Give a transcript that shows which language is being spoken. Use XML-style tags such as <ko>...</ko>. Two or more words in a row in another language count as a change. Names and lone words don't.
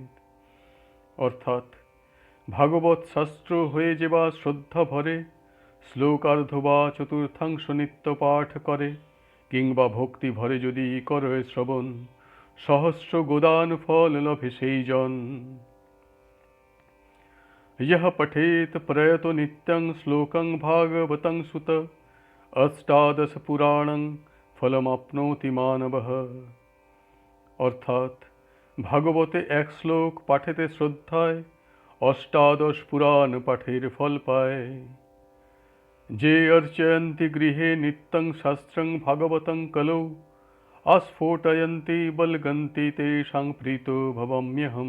<bn>অর্থাৎ ভাগবত শাস্ত্র হয়ে যে বা শ্রদ্ধা ভরে শ্লোকার্ধ বা চতুর্থাংশ নিত্য পাঠ করে, কিংবা ভক্তি ভরে যদি করে শ্রবণ, সহস্র গোদান ফল লভে সেই জন।</bn> <sa>यः पठेत प्रयतो नित्यं श्लोकं भागवतं सुत अष्टादश पुराणं फलमाप्नोति मानवः।</sa> <bn>অর্থাৎ ভাগবতে এক শ্লোক পাঠেতে শ্রদ্ধায় অষ্টাদশ পুরাণ পাঠের ফল পায়।</bn> <sa>যে অর্চয়ন্তি গৃহে নিত্যং শাস্ত্রং ভাগবতং কলৌ আস্ফোটয়ন্তি বলগন্তি তেষাং প্রীতো ভবাম্যহম।</sa>